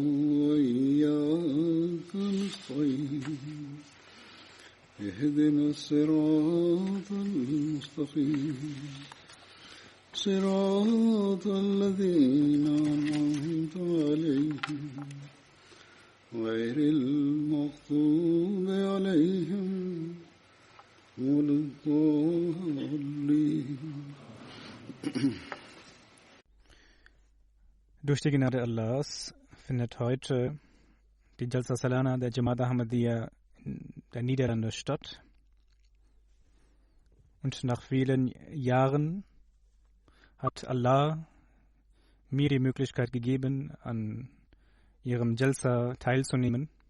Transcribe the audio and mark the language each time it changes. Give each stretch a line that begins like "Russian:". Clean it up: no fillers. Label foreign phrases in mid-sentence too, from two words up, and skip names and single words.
Arabic: وإياك نستعين اهدنا الصراط المستقيم صراط الذين أنعمت عليهم غير المغضوب عليهم ولا الضالين.
German: Durch die Gnade Allahs findet heute die Jalsa Salana der Jamaat Ahmadiyya in der Niederlande statt. Und nach vielen Jahren hat Allah mir die Möglichkeit gegeben, an ihrem Jalsa teilzunehmen.